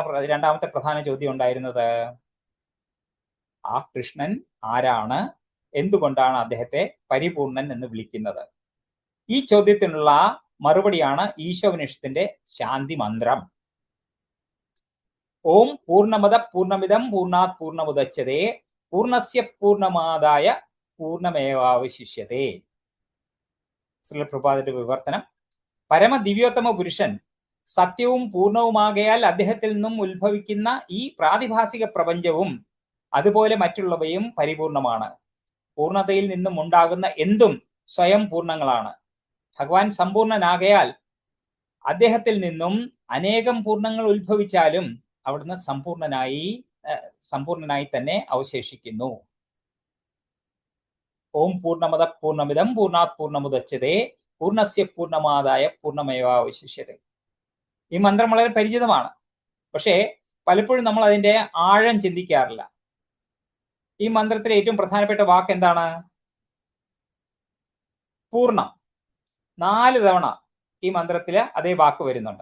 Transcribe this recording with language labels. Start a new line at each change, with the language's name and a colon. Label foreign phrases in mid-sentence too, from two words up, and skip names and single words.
Malayalam: രണ്ടാമത്തെ പ്രധാന ചോദ്യം ഉണ്ടായിരുന്നത്, ആ കൃഷ്ണൻ ആരാണ്? എന്തുകൊണ്ടാണ് അദ്ദേഹത്തെ പരിപൂർണൻ എന്ന് വിളിക്കുന്നത്? ഈ ചോദ്യത്തിനുള്ള മറുപടിയാണ് ഈശോപനിഷത്തിന്റെ ശാന്തി മന്ത്രം.
Sanskrit: ഓം പൂർണ്ണമദ പൂർണ്ണമിദം പൂർണ്ണാത് പൂർണ്ണമുദച്യതേ പൂർണ്ണസ്യ പൂർണ്ണമാദായ പൂർണ്ണമേവാവശിഷ്യതേ.
Malayalam: ശ്രീ പ്രഭാതന്റെ വിവർത്തനം: പരമദിവ്യോത്തമ പുരുഷൻ സത്യവും പൂർണ്ണവുമാകയാൽ അദ്ദേഹത്തിൽ നിന്നും ഉത്ഭവിക്കുന്ന ഈ പ്രാതിഭാസിക പ്രപഞ്ചവും അതുപോലെ മറ്റുള്ളവയും പരിപൂർണമാണ്. പൂർണ്ണതയിൽ നിന്നും ഉണ്ടാകുന്ന എന്തും സ്വയം പൂർണ്ണങ്ങളാണ്. ഭഗവാൻ സമ്പൂർണനാകയാൽ അദ്ദേഹത്തിൽ നിന്നും അനേകം പൂർണ്ണങ്ങൾ ഉത്ഭവിച്ചാലും അവിടുന്ന് സമ്പൂർണനായി തന്നെ അവശേഷിക്കുന്നു.
Sanskrit: ഓം പൂർണ്ണമദ പൂർണ്ണമിദം പൂർണ്ണാത് പൂർണ്ണമുദച്യതേ പൂർണ്ണസ്യ പൂർണ്ണമാദായ പൂർണ്ണമേവാവശിഷ്യതേ.
Malayalam: ഈ മന്ത്രം വളരെ പരിചിതമാണ്, പക്ഷേ പലപ്പോഴും നമ്മൾ അതിന്റെ ആഴം ചിന്തിക്കാറില്ല. ഈ മന്ത്രത്തിലെ ഏറ്റവും പ്രധാനപ്പെട്ട വാക്ക് എന്താണ്? പൂർണ്ണം. 4 തവണ ഈ മന്ത്രത്തില് അതേ വാക്ക് വരുന്നുണ്ട്.